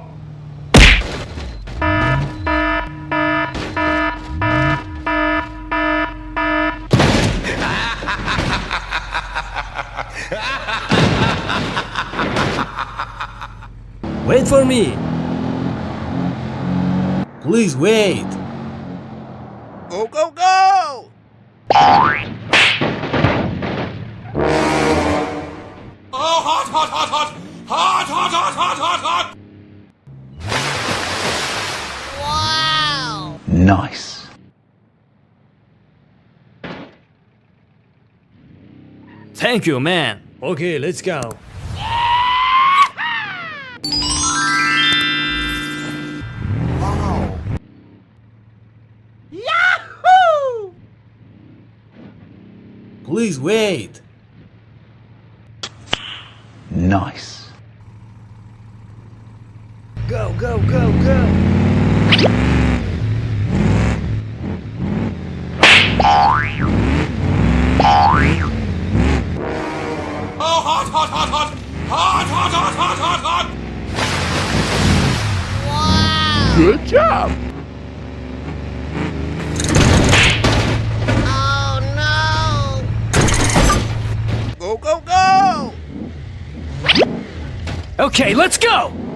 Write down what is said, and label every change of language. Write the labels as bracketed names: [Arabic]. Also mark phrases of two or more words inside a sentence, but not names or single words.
[English] Wait for me. Please wait. Go, go, go! Oh, hot, hot, hot, hot! Hot, hot, hot, hot, hot, hot! Nice. Thank you, man. Okay, let's go. Yahoo! Please wait. Nice. Go, go, go, go. Oh, hot, hot, hot, hot! Hot, hot, hot, hot, hot, hot! Wow! Good job! Go, go, go! Okay, let's go!